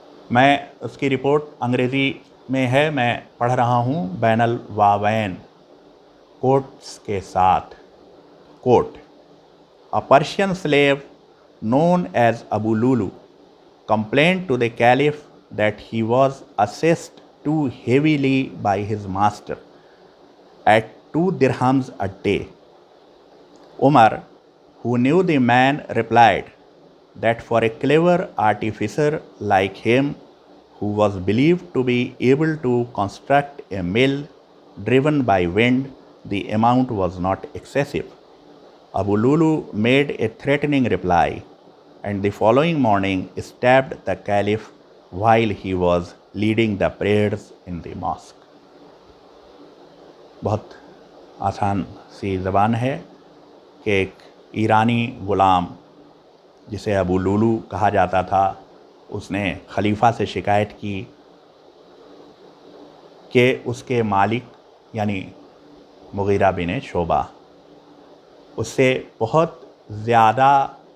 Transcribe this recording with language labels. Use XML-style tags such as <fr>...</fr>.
<ur>میں اس کی رپورٹ انگریزی میں ہے، میں پڑھ رہا ہوں بین الواوین کوٹس کے ساتھ۔ کوٹ:</ur> <en>A Persian slave known as Abu Lulu complained to the Caliph that he was assessed too heavily by his master at 2 dirhams a day. Umar, who knew the man, replied that for a clever artificer like him, who was believed to be able to construct a mill driven by wind, the amount was not excessive. Abu Lulu made a threatening reply, and the following morning stabbed the Caliph while he was leading the prayers in the mosque.</en> <ur>بہت آسان سی زبان ہے کہ ایک ایرانی غلام جسے ابو Lulu کہا جاتا تھا، اس نے خلیفہ سے شکایت کی کہ اس کے مالک یعنی مغیرہ بن شعبہ اس سے بہت زیادہ،</ur>